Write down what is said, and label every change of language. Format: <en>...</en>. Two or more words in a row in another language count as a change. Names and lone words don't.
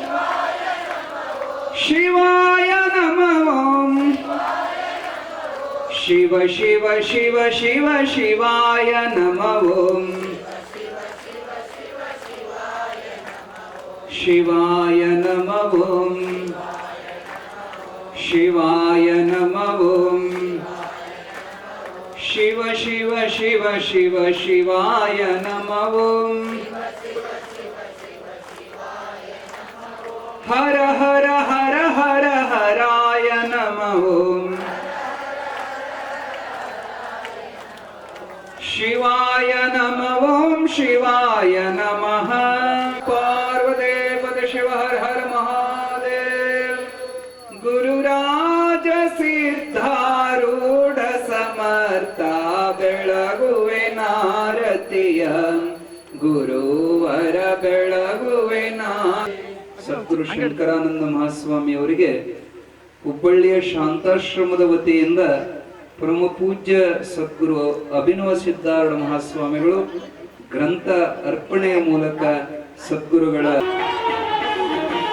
<sa>ಶಿವಾಯ ನಮಃ ಓಂ ಶಿವ ಶಿವ ಶಿವ ಶಿವ ಶಿವಾಯ ನಮಃ ಓಂ ಶಿವಾಯ ನಮಃ ಓಂ ಶಿವಾಯ ನಮಃ ಓಂ ಶಿವ ಶಿವ ಶಿವ ಶಿವ ಶಿವಾಯ ನಮಃ ಓಂ ಹರ ಹರ ಹರ ಹರ ಹರಾಯ ನಮಃ ಓಂ ಶಿವಾಯ ನಮಃ ಓಂ ಶಿವಾಯ ನಮಃ ಪಾರ್ವದೇವ ಶಿವ ಹರ ಹರ ಮಹಾದೇವ</sa> <kn>ಗುರುರಾಜ ಸಿದ್ಧಾರೂಢ ಸಮರ್ಥ ಬೆಳಗುವೆ ನಾರತಿಯ ಗುರುವರ ಬೆಳಗುವೆ ಸದ್ಗುರು ಶಂಕರಾನಂದ ಮಹಾಸ್ವಾಮಿ ಅವರಿಗೆ ಹುಬ್ಬಳ್ಳಿಯ ಶಾಂತಾಶ್ರಮದ ವತಿಯಿಂದ ಪರಮ ಪೂಜ್ಯ ಸದ್ಗುರು ಅಭಿನವ ಸಿದ್ಧಾರೂಢ ಮಹಾಸ್ವಾಮಿಗಳು ಗ್ರಂಥ ಅರ್ಪಣೆಯ ಮೂಲಕ ಸದ್ಗುರುಗಳ</kn>